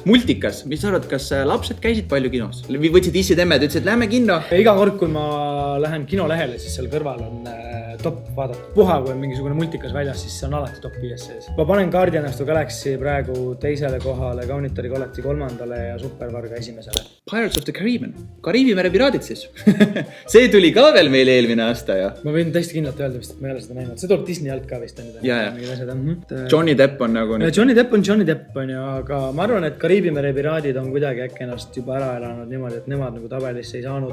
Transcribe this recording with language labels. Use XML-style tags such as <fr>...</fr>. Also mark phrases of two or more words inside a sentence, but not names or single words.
<et>Multikas, mis sa arvad, kas lapsed käisid palju kinos? Võtsid issid emmed, ütlesid, lähme kinno? Iga kord, kui ma lähen kinolehele, siis seal kõrval on top vaadatud. Puha, kui on mingisugune multikas väljas, siis see on alati top 5 sees. Ma panen Guardians of the Galaxy praegu teisele kohale, Kaunitari kolekti 3. ja Supervarga 1. Pirates of the Caribbean. Kariibi mere piraadid siis. See tuli ka veel meil eelmine aasta ja. Ma võin täiesti kindlalt öelda vist, et ma ei ole seda näinud. See tuleb Disney alt ka vist. Johnny Depp on nagu... Johnny Depp on ju, aga ma arvan, et Kariibi mere piraadid on kuidagi äkki ennast juba ära elanud niimoodi, et nemad nagu tabelisse ei saanud.</et>